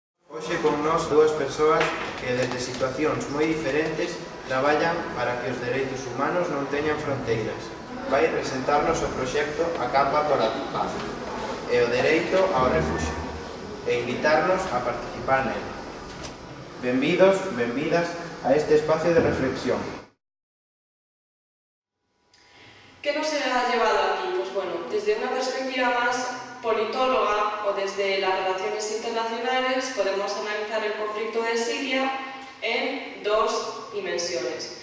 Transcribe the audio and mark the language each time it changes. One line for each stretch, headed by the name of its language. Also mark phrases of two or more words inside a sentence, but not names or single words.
Galician: Hoxe con nós dúas persoas que desde situacións moi diferentes traballan para que os dereitos humanos non teñan fronteiras. Vai presentarnos o proxecto Acampa pola Paz e o dereito ao refuxio e invitarnos a participar nel. Benvidos, benvidas a este espacio de reflexión.
Spanish: ¿Qué nos ha llevado aquí? Pues bueno, desde una perspectiva más politóloga o desde las relaciones internacionales podemos analizar el conflicto de Siria en dos dimensiones.